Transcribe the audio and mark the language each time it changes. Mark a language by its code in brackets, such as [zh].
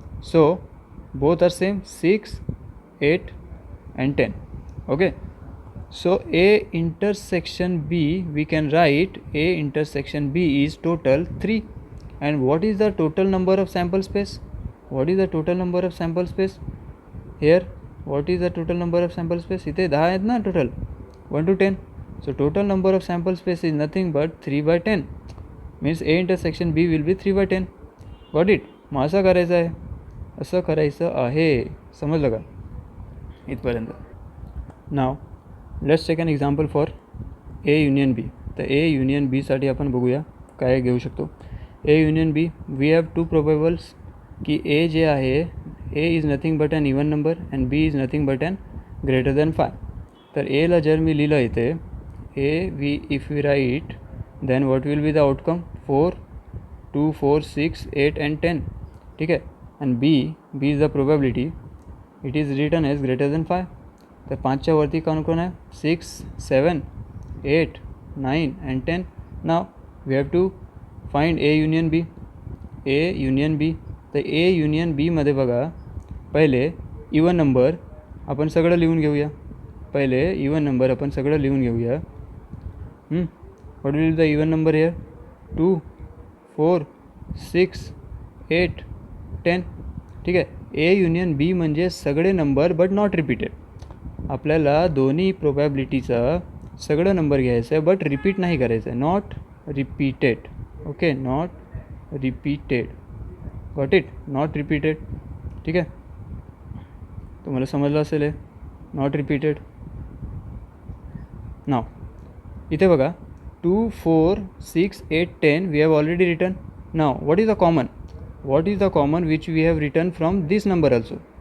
[en] So both are same, 6 8 and 10. Okay, so A intersection B, we can write A intersection B is total 3. And what is the total number of sample space? Here what is the total number of sample space? [mr] इथे 10 आहेत ना total, 1 to 10. [en] So total number of sample space is nothing but 3/10. Means A intersection B will be 3/10. Got it? [mr] मग असं करायचं आहे. समजलं का इथपर्यंत? [en] Now let's take an example for A union B. [mr] तर A युनियन B साठी आपण बघूया काय घेऊ शकतो. A union B, [en] we have 2 probables [mr] की A जे आहे, [en] A is nothing but an even number and B is nothing but an greater than 5. [mr] तर Aला जर मी लिहिलं इथे [en] if we write, then what will be the outcome? 4, 2, 4, 6, 8 and 10. [hi] ठीक है. [en] And B is the probability. It is written as greater than 5. [mr] तर 5च्या वरती कोण कोण आहे? 6, 7, 8, 9 and 10. [en] Now we have to find A union B. A union B. [mr] तर A union B मध्ये बघा, पहिले इवन नंबर आपण सगळं लिहून घेऊया. पहिले इवन नंबर आपण सगळं लिहून घेऊया. [en] What will the even number here? [mr] 2, 4, 6, 8, 10. ठीक आहे. ए युनियन बी म्हणजे सगळे नंबर [en] But not repeated. [mr] आपल्याला दोन्ही प्रोबॅबिलिटीचा सगळं नंबर घ्यायचं आहे बट रिपीट नाही करायचं आहे. [en] Not repeated. Okay, not repeated. Got it? Not repeated. [mr] ठीक आहे, तुम्हाला समजलं असेल आहे. [en] Not repeated. [mr] नाव इथे बघा, [en] 2, 4, 6, 8, 10 we have already written. Now what is the common? What is the common which we have written from this number also?